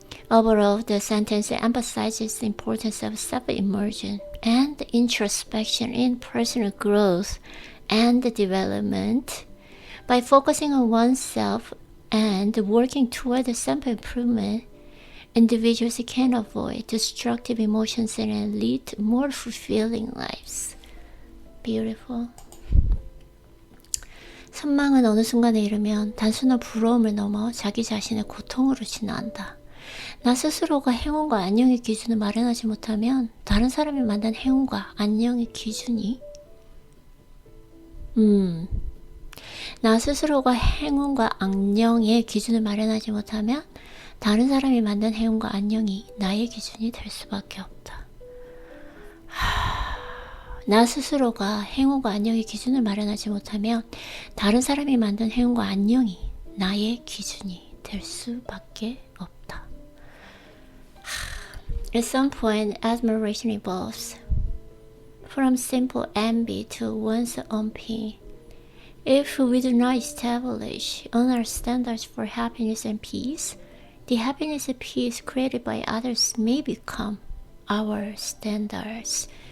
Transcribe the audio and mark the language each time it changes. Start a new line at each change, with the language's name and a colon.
English: Overall, the sentence emphasizes the importance of self-immersion and introspection in personal growth and development. By focusing on oneself and working toward self-improvement, individuals can avoid destructive emotions and lead more fulfilling lives. Beautiful.
Korean: 선망은 어느 순간에 이르면 단순한 부러움을 넘어 자기 자신의 고통으로 진화한다. 나 스스로가 행운과 안녕의 기준을 마련하지 못하면 다른 사람이 만든 행운과 안녕의 기준이 나 스스로가 행운과 안녕의 기준을 마련하지 못하면 다른 사람이 만든 행운과 안녕이 나의 기준이 될 수밖에 없다. 나 스스로가 행운과 안녕의 기준을 마련하지 못하면 다른 사람이 만든 행운과 안녕이 나의 기준이 될 수밖에 없다.
English: At some point, admiration evolves from simple envy to one's own pain. If we do not establish our standards for happiness and peace, the happiness and peace created by others may become our standards.